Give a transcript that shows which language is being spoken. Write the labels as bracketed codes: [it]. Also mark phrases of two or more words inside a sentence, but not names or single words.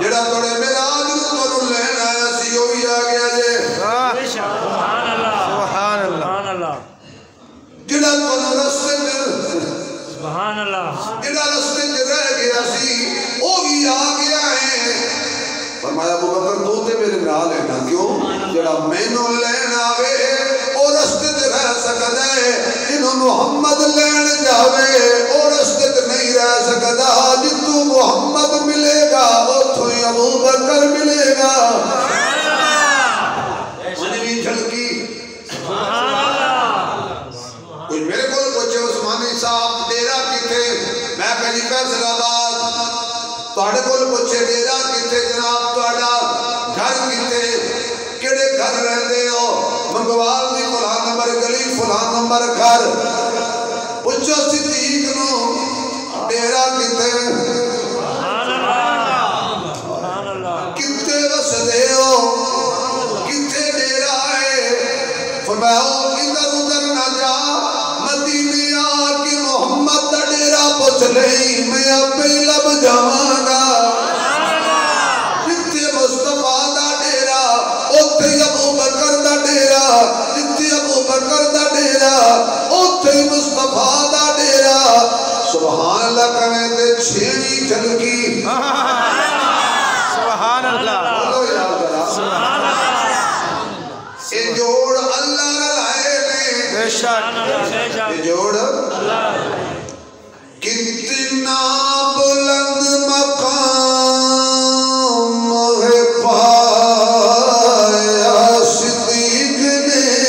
[pa] جڑا توڑے میرا آج تو لین آیا سی وہی آ گیا جے [ur] بے شک [ar] سبحان اللہ سبحان اللہ سبحان اللہ [pa] جڑا تو رستے میں [ar] سبحان اللہ [pa] جڑا رستے میں رہ گیا سی وہی آ گیا ہے فرمایا ابو بکر تو تے میرے نال ہے نا کیوں جڑا مینوں لین آوے او رستے تے رہ سکدا ہے جنوں محمد لین جاوے او رستے تے نہیں رہ سکدا جتوں محمد ملے گا اوتھوں ہی ابو بکر ملے گا منوی جھلکی [ar] سبحان اللہ [pa] کوئی میرے کو پوچھے عثمانی صاحب ڈیرا کتے میں کہیں فیصل آباد تواڈے کول پوچھے ڈیرا کتے جناب تواڈا گھر کتے کیڑے گھر رہندے ہو منگوال دی فلان نمبر گلی فلان نمبر گھر پوچھو صدیق نو ڈیرا کتے [ar] سبحان اللہ سبحان اللہ [pa] کتے وسدے ہو کتے ڈیرا ہے فرمایا ادھر ادھر نہ جا مدینے آ کے محمد دا ڈیرا پوچھ لئی میں اپے لب جاواں گا جتھے مصطفیٰ دا ڈیرا اوتھے ابو بکر دا ڈیرا جتھے ابو بکر دا ڈیرا اوتھے مصطفیٰ دا ڈیرا [ar] سبحان اللہ [pa] کہنے تے چھیڑی جھلکی [ar] سبحان اللہ [pa] بولو یاد ذرا [ar] سبحان اللہ [pa] اے جوڑ اللہ رلائے نے [ur] بے شک بے شک [pa] اے جوڑ کتنا بلند مقام ہے پایا صدیق نے